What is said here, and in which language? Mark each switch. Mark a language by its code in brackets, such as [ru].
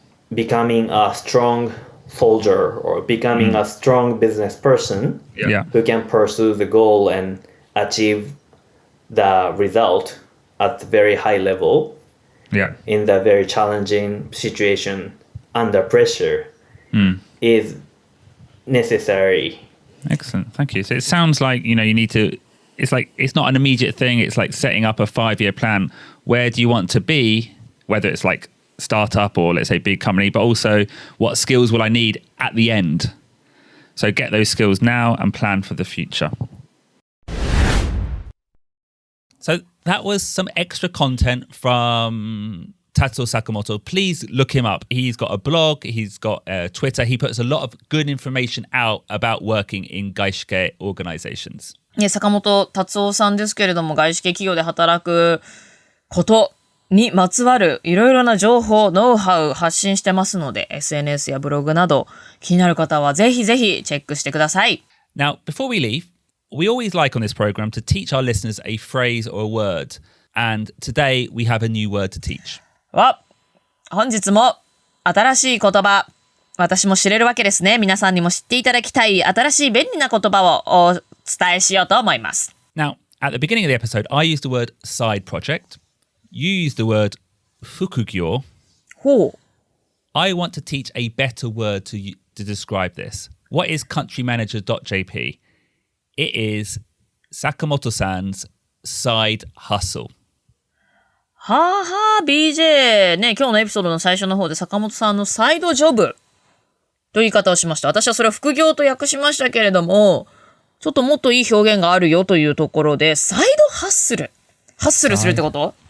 [en] becoming a strong soldier or becoming a strong business person who can pursue the goal and achieve the result at the very high level in the very challenging situation under pressure is necessary. Excellent. Thank you. So it sounds like, you need to, it's not an immediate thing. It's like setting up a 5-year plan. Where do you want to be, whether it's like startup or let's say big company, but also what skills will I need at the end? So get those skills now and plan for the future. So that was some extra content from Tatsuo Sakamoto. Please look him up. He's got a blog, he's got Twitter. He puts a lot of good information out about working in 外資系 organizations. [ja] 坂本達夫さんですけれども、外資系企業で働くことにまつわるいろいろな情報、ノウハウ発信してますので、SNS やブログなど気になる方はぜひぜひチェックしてください。 [en] Now, before we leave, we always like on this program to teach our listeners a phrase or a word. And today we have a new word to teach. [ja] 本日も新しい言葉、私も知れるわけですね。皆さんにも知っていただきたい新しい便利な言葉をお伝えしようと思います。 [en] Now, at the beginning of the episode, I used the word side project. You used the word 副業. I want to teach a better word to describe this. What is CountryManager.jp? It is Sakamoto-san's side hustle. [ja] BJ ね、今日のエピソードの最初の方で坂本さんのサイドジョブという言い方をしました。私はそれを副業と訳しましたけれども、ちょっともっといい表現があるよというところで、サイドハッスル。ハッスルするってこと？